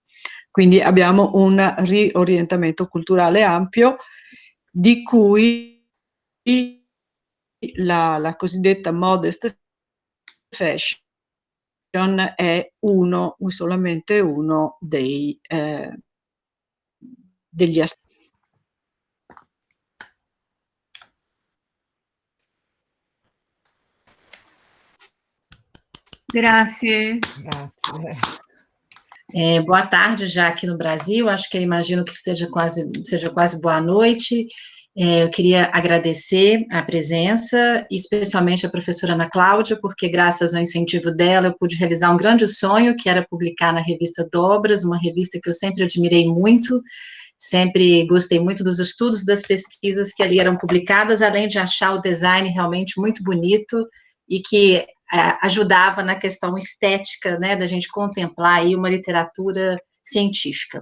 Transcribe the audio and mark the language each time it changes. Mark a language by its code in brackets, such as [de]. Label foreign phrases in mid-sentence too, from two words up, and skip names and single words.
[it] Quindi abbiamo un riorientamento culturale ampio di cui la cosiddetta [en] modest fashion [it] è solamente uno degli aspetti. Grazie. Grazie. [pt] Boa tarde já aqui no Brasil, acho que eu imagino que seja quase boa noite. Eu queria agradecer a presença, especialmente a professora Ana Cláudia, porque graças ao incentivo dela eu pude realizar um grande sonho, que era publicar na revista Dobras, uma revista que eu sempre admirei muito, sempre gostei muito dos estudos, das pesquisas que ali eram publicadas, além de achar o design realmente muito bonito e que ajudava na questão estética, né, da gente contemplar aí uma literatura científica.